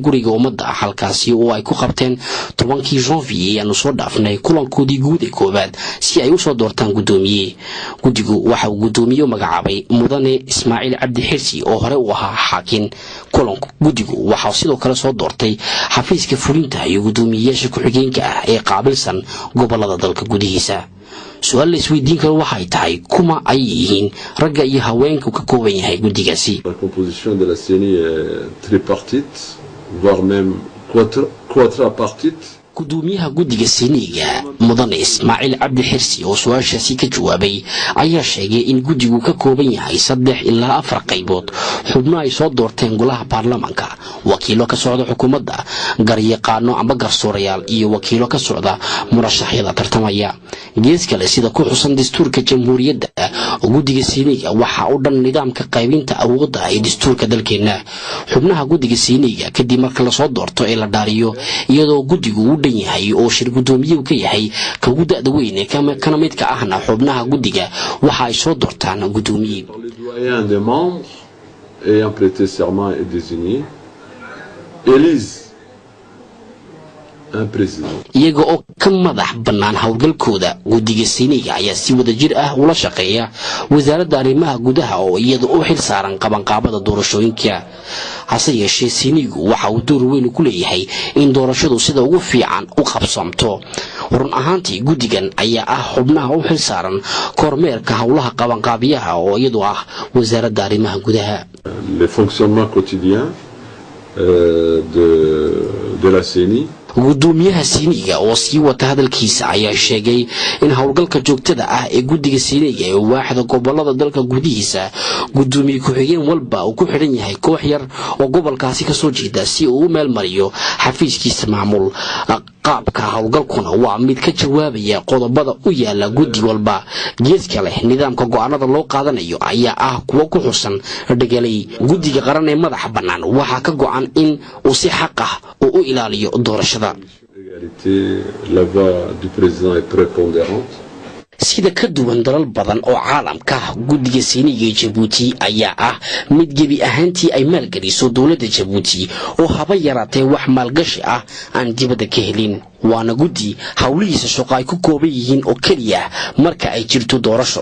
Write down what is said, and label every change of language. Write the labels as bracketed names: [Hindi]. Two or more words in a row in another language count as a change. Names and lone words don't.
[Somali] guriga ummadda halkaasi oo ay ku qabteen 10 Janvier aanu soo dhaafnay kulankoodii guud ee koobaad si ay u soo doortaan gudoomiye guddigu waxa uu gudoomiye magacaabay mudane Ismaaciil Cabdi Xirsi oo hore u ahaa xaakin kulanku guddigu waxa sidoo kale soo doortay xafiiska fulinta iyo gudoomiyeyaasha ku-xigeenka ah ee qaabilsan gobolada dalka gudihiisa su'aal la isweydiin karo waxay tahay kuma ay yihiin ragga iyo haweenku ka kooban yahay guddigaasi [French] la composition de la CENI est tripartite voire même quadrapartite [Somali] gudoomiyaha guddiga siiniga mudane Ismaaciil Cabdi Xirsi oo su'aashaasi ka jawaabay ayaa sheegay in guddigu ka kooban yahay 3 ilaa 4 qaybood xubno ay soo doorteen golaha baarlamaanka wakiilo ka socda xukuumadda garyaqaano ama garsoorayaal iyo wakiilo ka socda murashaxyada tartamaya gees kale sida ku xusan dastuurka jamhuuriyadda guddiga siiniga waxa uu dhan nidaamka qaybinta awoodda ee dastuurka dalkeena xubnaha guddiga siiniga kadib marka la soo doorto ee la dhaariyo iyadoo guddigu yahay oo shir gudoomiye ka yahay ka gudada weyn ee kana mid ka ahna xubnaha guddiga waxa ay soo doortaan gudoomiye [French] les doyens des membres ayant prêté serment et désigné élisent un président [Somali] iyaga oo ka madax bannaan howlgalkooda guddiga siiniga ayaa si wada jir ah ula shaqeeya wasaaradda arrimaha gudaha oo iyada u xil saaran qabanqaabada doorashooyinka hase yeeshee siinigu waxa uu door weyn ku leeyahay in doorashadu sida ugu fiican u qabsamto run ahaantii guddigan ayaa ah xubnaha u xil saaran kormeerka howlaha qabanqaabiyaha oo iyadu ah wasaaradda arrimaha gudaha [French] les fonctionnements quotidiens de la CENI [Somali] gudoomiyaha siiniga oo sii wata hadalkiisa ayaa sheegay in howlgalka joogtada ah ee guddiga siiniga ee waaxda gobolada dalka gudihiisa gudoomiye ku-xigeen walba uu ku xidhan yahay koox yar oo gobolkaasi ka soo jeeda si uu u meel mariyo xafiiskiisa maamul qaabka howlgalkuna waa mid ka jawaabaya qodobada u yaala guddi walba gees kale nidaamka go'aanada loo qaadanayo ayaa ah kuwa ku xusan dhegelay guddiga qaran ee madaxa bannaan waxaa ka go'an in uu si xaq ah u ilaaliyo doorashada [French] la voix du président est prépondérante [Somali] sida ka duwan dalal badan oo caalamka guddiga siiniga ee Djibouti ayaa ah mid gebi ahaantii ay maalgeliso dowladda Djibouti oo haba yaraatee wax maalgashi ah aan dibadda ka helin waana guddi hawlihiisa shaqo ay ku kooban yihiin oo kaliya marka ay jirto doorasho